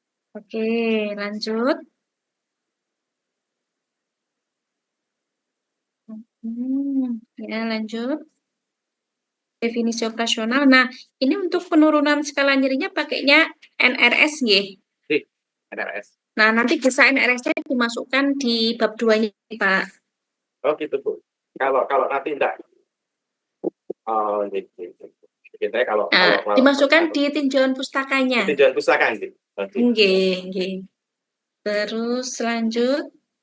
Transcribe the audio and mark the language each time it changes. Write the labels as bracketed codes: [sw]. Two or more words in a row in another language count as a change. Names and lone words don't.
[id] Oke, lanjut. Ya, lanjut. Definisi operasional. Nah, ini untuk penurunan skala nyerinya pakainya NRS, nggih. NRS. Nah, nanti bisa NRS-nya dimasukkan di bab 2-nya, Pak. Oh gitu Bu. Kalau nanti enggak. Oh gitu. Kita kalau Dimasukkan di tinjauan pustakanya. tinjauan pustaka gitu. Nggih. Terus lanjut.